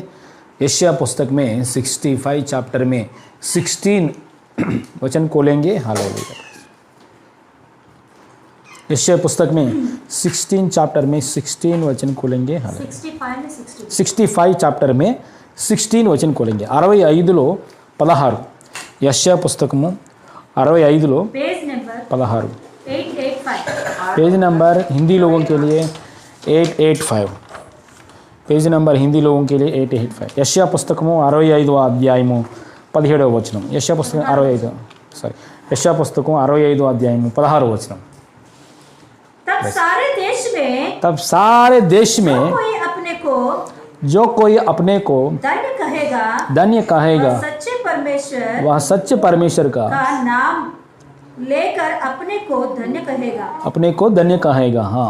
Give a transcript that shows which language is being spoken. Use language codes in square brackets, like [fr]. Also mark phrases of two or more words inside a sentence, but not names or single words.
[hi] यशायाह पुस्तक में 65 चैप्टर में 16 वचन खोलेंगे। हालेलुया, यशायाह पुस्तक में 16 चैप्टर में 16 वचन खोलेंगे। हालेलुया, 65 चैप्टर में 16 वचन खोलेंगे। [te] 65లో 16 యెషయా పుస్తకము 65లో [en] page number 16 885। page number [hi] हिंदी लोगों के लिए 885, [en] page number [hi] हिंदी लोगों के लिए 885। [te] యెషయా పుస్తకము 65వ అధ్యాయము 17వ వచనం। యెషయా పుస్తకం 65 యెషయా పుస్తకం 65వ అధ్యాయము 16వ వచనం। [hi] तब सारे देश में तब सारे देश में कोई अपने को जो कोई अपने को धन्य कहेगा वह सच्चे परमेश्वर का नाम लेकर अपने को धन्य कहेगा। हाँ,